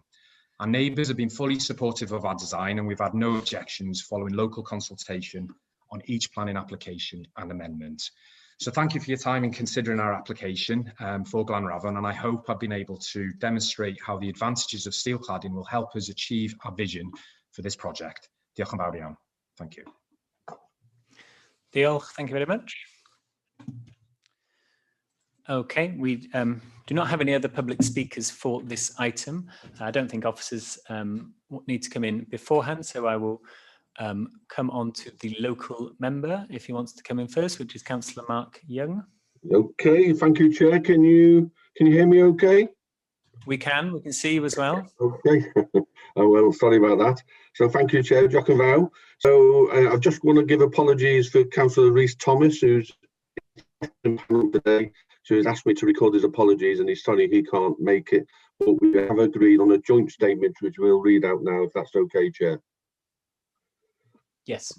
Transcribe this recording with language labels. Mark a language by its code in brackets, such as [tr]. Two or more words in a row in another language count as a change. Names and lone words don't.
[en] Our neighbours have been fully supportive of our design, and we've had no objections following local consultation on each planning application and amendment. So thank you for your time in considering our application for GLANRAFON, and I hope I've been able to demonstrate how the advantages of steel cladding will help us achieve our vision for this project. [cy] Diolch yn fawr iawn. [en] Thank you. Diolch, thank you very much. Okay, we do not have any other public speakers for this item. I don't think officers need to come in beforehand, so I will come on to the local member if he wants to come in first, which is Councillor Mark Young. Okay, thank you, Chair. Can you hear me okay? We can see you as well. Okay. Oh, well, sorry about that. So thank you, Chair. [cy] Diolch yn fawr. [en] So I just want to give apologies for Councillor Rhys Thomas, who's in the panel today. So he's asked me to record his apologies and he's sorry he can't make it. But we have agreed on a joint statement, which we'll read out now, if that's okay, Chair. Yes.